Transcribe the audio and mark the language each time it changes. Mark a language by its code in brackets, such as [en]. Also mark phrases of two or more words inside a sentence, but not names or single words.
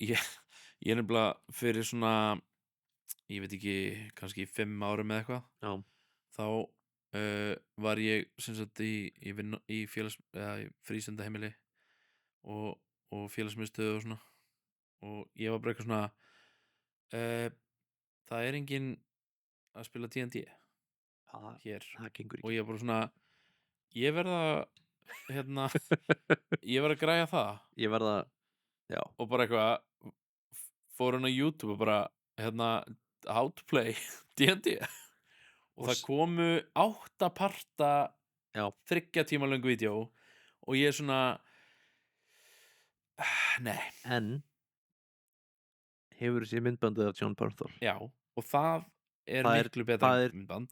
[is] Nei, ég er nefnilega fyrir svona, ég veit ekki, kannski 5 árum eða eitthvað, þá var ég sem sagt í frístundaheimili og félagsmiðstöðu og svona, og ég var bara eitthvað svona það er enginn að spila D&D hér, það gengur og ég var bara svona ég verða ég verða að græja það, ég verða, já, og bara eitthvað fór hann á YouTube og bara [en] how to play D&D [is] og það komu 8 parta 3 tíma löngu vídeó og ég er svona nei. En hefur þessi myndbandið af John Bernthal? Já, og það er miklu betra myndband.